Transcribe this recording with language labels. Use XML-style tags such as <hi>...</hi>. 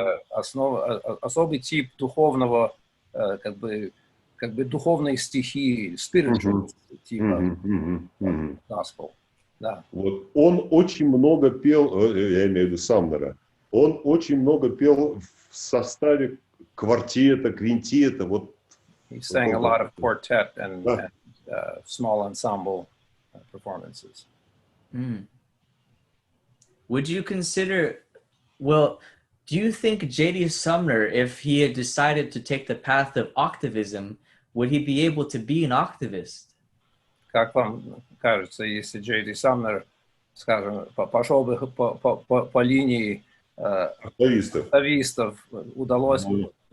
<ru>Особый тип духовного, как бы духовной стихии, spiritual типа gospel. Да. Вот он очень много пел, я имею в виду Самнера, он очень много пел в составе квартета, квинтета. Вот.</ru> <en>He sang a lot of quartet and small ensemble performances. Would you consider, well, do you think J.D. Sumner, if he had decided to take the path of octavism, would he be able to be an octavist?</en> <ru>Как вам кажется, если J.D. Sumner, скажем, пошел бы по линии октавистов, удалось бы?</ru>